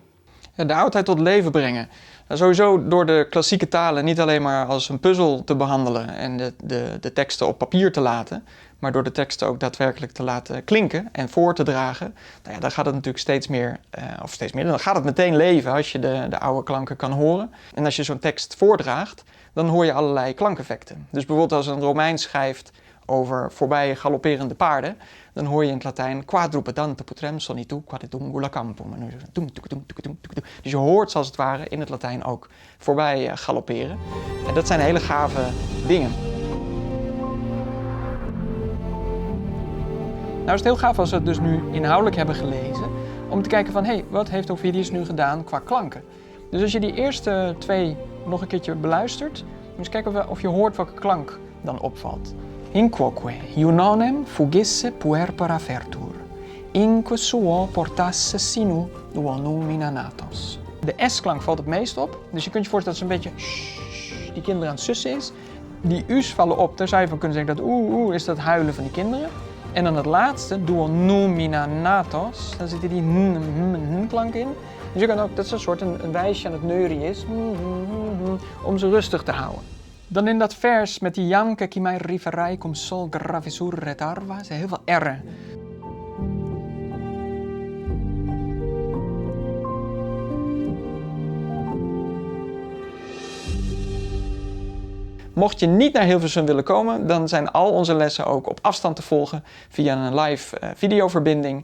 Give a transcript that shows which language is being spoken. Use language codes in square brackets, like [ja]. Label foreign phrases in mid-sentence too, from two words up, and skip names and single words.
[nl] Ja, de oudheid tot leven brengen. Sowieso door de klassieke talen niet alleen maar als een puzzel te behandelen en de teksten op papier te laten, maar door de teksten ook daadwerkelijk te laten klinken en voor te dragen, nou ja, dan gaat het natuurlijk steeds meer, dan gaat het meteen leven als je de oude klanken kan horen. En als je zo'n tekst voordraagt, dan hoor je allerlei klankeffecten. Dus bijvoorbeeld als een Romein schrijft over voorbij galopperende paarden, dan hoor je in het Latijn [la] quadrupedante putrem sonitu quadritungula campum. [nl] Dus je hoort zoals het ware in het Latijn ook voorbij galopperen. En dat zijn hele gave dingen. Nou is het heel gaaf als we het dus nu inhoudelijk hebben gelezen, om te kijken van, hé, wat heeft Ovidius nu gedaan qua klanken? Dus als je die eerste 2 nog een keertje beluistert, moet je eens kijken of je hoort welke klank dan opvalt. [la] In quoque iunonem fugisse puerpera fertur, inque suo portasse sinu duo numina natos. [nl] De S-klank valt het meest op, dus je kunt je voorstellen dat ze een beetje die kinderen aan het sussen is. Die U's vallen op, daar zou je van kunnen zeggen dat is dat huilen van die kinderen. En dan het laatste, [la] duo numina natos, [nl] daar zit die klank in. Dus je kan ook, dat is een soort een wijsje aan het neurie is, om ze rustig te houden. Dan in dat vers met die janke qui mai riferai cum sol gravisur retarva, zijn heel veel R'en. Mocht je niet naar Hilversum willen komen, dan zijn al onze lessen ook op afstand te volgen via een live videoverbinding.